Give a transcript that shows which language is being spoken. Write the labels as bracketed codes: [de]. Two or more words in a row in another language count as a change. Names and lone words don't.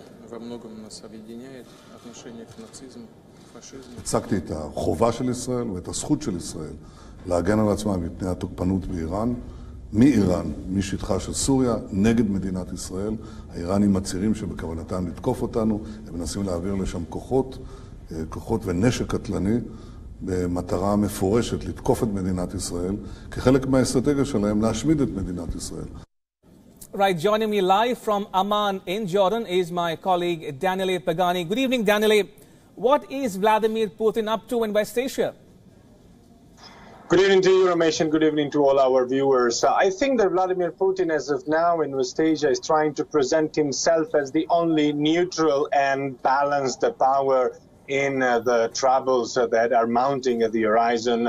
[ru] во многом нас объединяет отношение к нацизму, фашизму. [he] הצגתי את החובה של ישראל ואת הזכות של ישראל להגן על עצמה מפני התוקפנות באיראן, מאיראן, משטחה של סוריה, נגד מדינת ישראל. האיראנים מצהירים שבכוונתם לתקוף אותנו, הם מנסים להעביר לשם כוחות ונשק קטלני, במטרה מפורשת לתקוף את מדינת ישראל, כחלק מהאסטרטגיה שלהם להשמיד את מדינת ישראל. [en] Right, joining me live from Amman in Jordan is my colleague Daniele Pagani. Good evening, Daniele. What is Vladimir Putin up to in West Asia? Good evening to you, Ramesh, and good evening to all our viewers. I think that Vladimir Putin, as of now in West Asia, is trying to present himself as the only neutral and balanced power in the troubles that are mounting at the horizon.